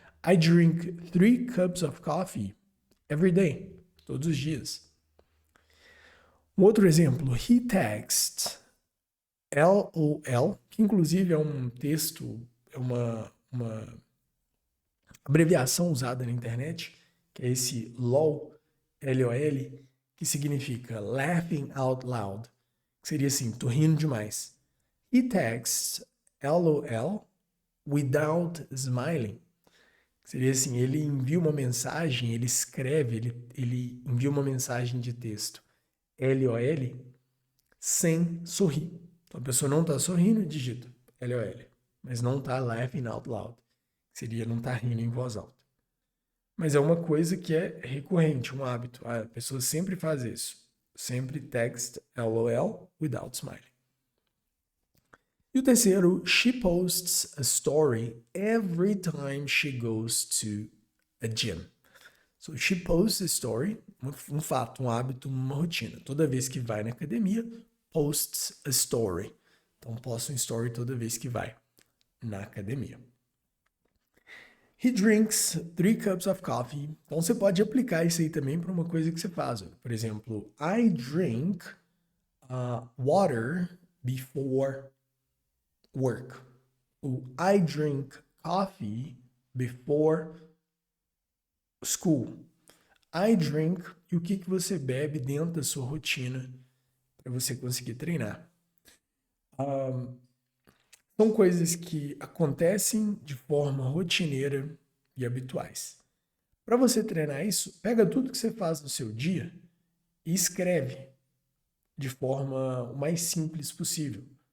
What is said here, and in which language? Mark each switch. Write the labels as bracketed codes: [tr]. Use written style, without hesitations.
[en] I drink 3 cups of coffee every day, [pt] todos os dias. Um outro exemplo, [en] he texts LOL, [pt] que inclusive é um texto, é uma abreviação usada na internet, que é esse LOL, L-O-L, que significa [en] laughing out loud, [pt] que seria assim, tô rindo demais. [en] He texts LOL without smiling, [pt] Seria assim, ele envia uma mensagem, ele escreve, ele envia uma mensagem de texto LOL sem sorrir. Então a pessoa não está sorrindo e digita LOL, mas não está [en] laughing out loud. [pt] Seria não estar rindo em voz alta. Mas é uma coisa que é recorrente, um hábito. A pessoa sempre faz isso. Sempre [en] text LOL without smile. [pt] E o terceiro, [en] she posts a story every time she goes to a gym. So she posts a story, [pt] um fato, um hábito, uma rotina. Toda vez que vai na academia, [en] posts a story. [pt] Então posta um story toda vez que vai na academia. [en] He drinks 3 cups of coffee. [pt] Então você pode aplicar isso aí também para uma coisa que você faz. Por exemplo, [en] I drink water before work. O I drink coffee before school. I drink [pt] e o que você bebe dentro da sua rotina para você conseguir treinar. São coisas que acontecem de forma rotineira e habituais. Para você treinar isso, pega tudo que você faz no seu dia e escreve de forma o mais simples possível.